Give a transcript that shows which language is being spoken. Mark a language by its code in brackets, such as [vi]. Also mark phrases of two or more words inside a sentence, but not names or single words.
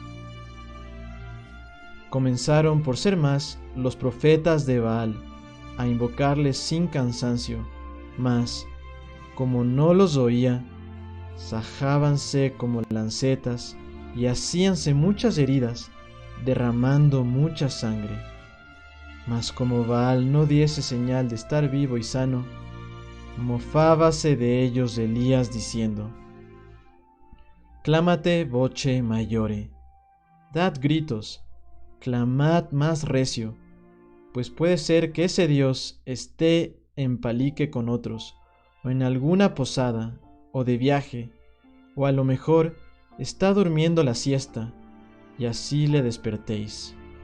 [es] Comenzaron, por ser más, los profetas de Baal a invocarles sin cansancio, mas, como no los oía, sajábanse como lancetas y hacíanse muchas heridas, derramando mucha sangre. Mas como Baal no diese señal de estar vivo y sano, mofábase de ellos Elías diciendo: [la] Clámate voce mayore, [es] dad gritos, clamad más recio, pues puede ser que ese Dios esté en palique con otros, o en alguna posada, o de viaje, o a lo mejor está durmiendo la siesta, y así le despertéis.